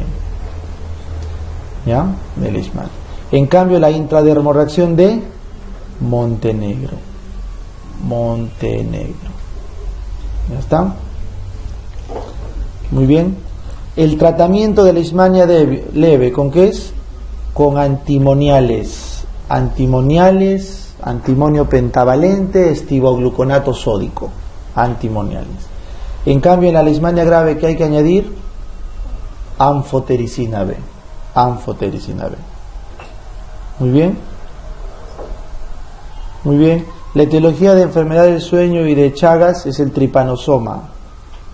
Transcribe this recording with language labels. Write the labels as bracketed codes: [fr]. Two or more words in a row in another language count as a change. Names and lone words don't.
[es] ¿Ya? De leishmania. En cambio, la intradermorreacción de Montenegro. Montenegro. ¿Ya está? Muy bien. El tratamiento de leishmania leve, ¿con qué es? Con antimoniales. Antimoniales, antimonio pentavalente, estivogluconato sódico. Antimoniales. En cambio, en la leishmania grave, ¿qué hay que añadir? Anfotericina B. Anfotericina B. Muy bien. Muy bien. La etiología de enfermedad del sueño y de Chagas es el tripanosoma.